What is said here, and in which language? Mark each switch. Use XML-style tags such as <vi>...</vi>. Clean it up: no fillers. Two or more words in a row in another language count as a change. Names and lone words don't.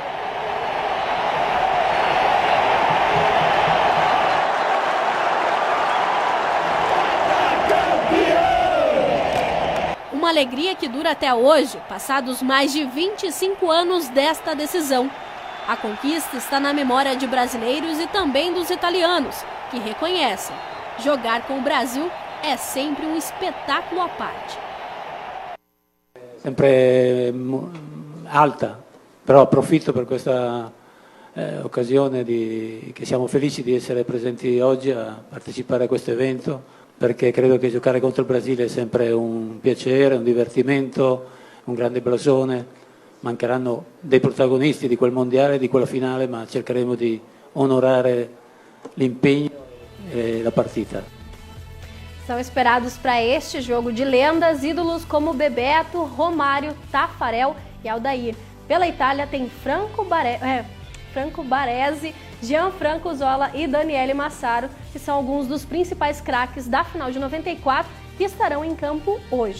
<pt>Uma alegria que dura até hoje, passados mais de 25 anos desta decisão. A conquista está na memória de brasileiros e também dos italianos, que reconhecem: jogar com o Brasil é sempre um espetáculo à parte.</pt> <it>Sempre alta, però approfitto per questa occasione che siamo felici di essere presenti oggi a partecipare a questo evento, perché credo che giocare contro il Brasile è sempre un piacere, un divertimento, un grande blasone. Mancheranno dei protagonisti di quel mondiale, di quella finale, ma cercheremo di onorare l'impegno e la partita.</it> <pt>São esperados para este jogo de lendas ídolos como Bebeto, Romário, Tafarel e Aldair. Pela Itália tem Franco Baresi, Gianfranco Zola e Daniele Massaro, que são alguns dos principais craques da final de 94 que estarão em campo hoje.</pt>